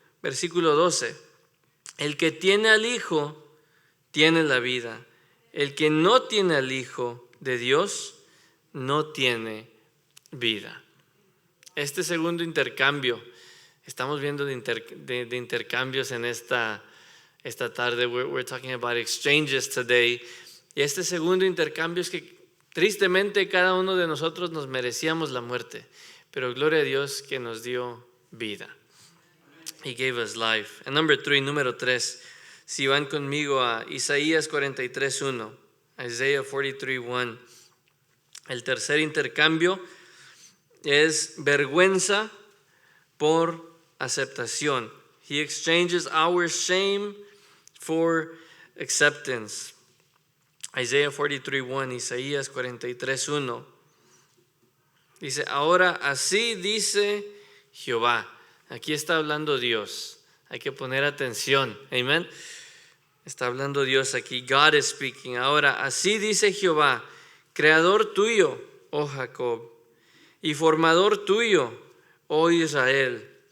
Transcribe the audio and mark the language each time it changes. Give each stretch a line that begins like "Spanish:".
Spanish: Versículo 12, el que tiene al Hijo tiene la vida. El que no tiene al Hijo de Dios no tiene vida. Este segundo intercambio, estamos viendo de intercambios en esta tarde.
English: We're talking about exchanges today.
Spanish: Y este segundo intercambio es que tristemente cada uno de nosotros nos merecíamos la muerte, pero gloria a Dios que nos dio vida. He gave us life. And número 3, si van conmigo a Isaías 43:1, Isaiah 43:1. El tercer intercambio es vergüenza por aceptación.
English: He exchanges our shame for acceptance.
Spanish: Isaiah 43:1, Isaías 43:1. Dice, ahora así dice Jehová. Aquí está hablando Dios. Hay que poner atención. Amén. Está hablando Dios aquí. God is speaking. Ahora así dice Jehová, creador tuyo, oh Jacob, y formador tuyo, oh Israel.